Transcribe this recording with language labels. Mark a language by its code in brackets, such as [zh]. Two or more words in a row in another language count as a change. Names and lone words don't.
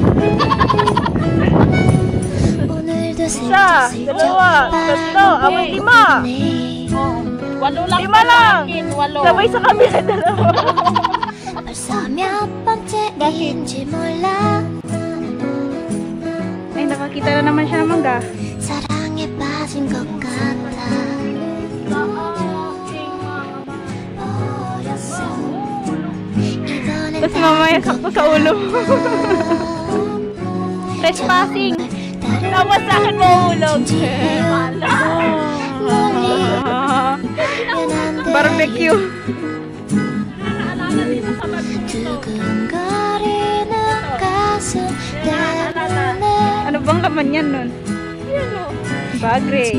[tl] Isa, dalawa, tatlo, abay lima. Oh, 8 lang. Lima lang. 8. Sabay sa kabila dalawa. Ay, nakakita na naman siya ng mangga. [ko] 사랑에 빠진 것 같아 어렸어 이번엔 [tl] Tapos mamaya sakto sa ulo. Trespassing. Tapos sa akin mahulog. Barbecue. [ko] 두근거리는 가슴 때문에 [tl] Ano bang laman yan nun? Bagre.